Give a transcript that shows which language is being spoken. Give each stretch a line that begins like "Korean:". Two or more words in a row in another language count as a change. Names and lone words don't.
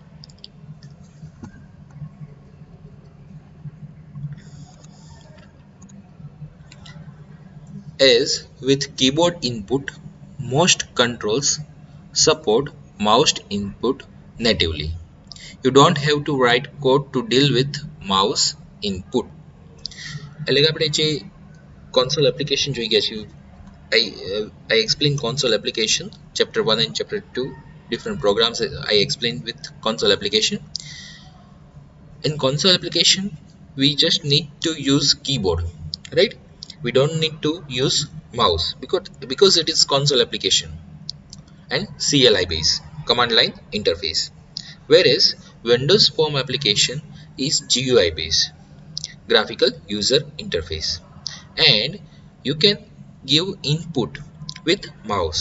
English: As with keyboard input, most controls support mouse input natively. You don't have to write code to deal with mouse input.
Gujarati: એટલે કે આપણે જે
English: console application
Gujarati: જોઈ ગયા છે,
English: I explained console application chapter 1 and chapter 2 different programs I explained with console application. In console application we just need to use keyboard, right? We don't need to use mouse because it is console application and CLI based command line interface, whereas Windows Form application is GUI based graphical user interface, and you can give input with mouse.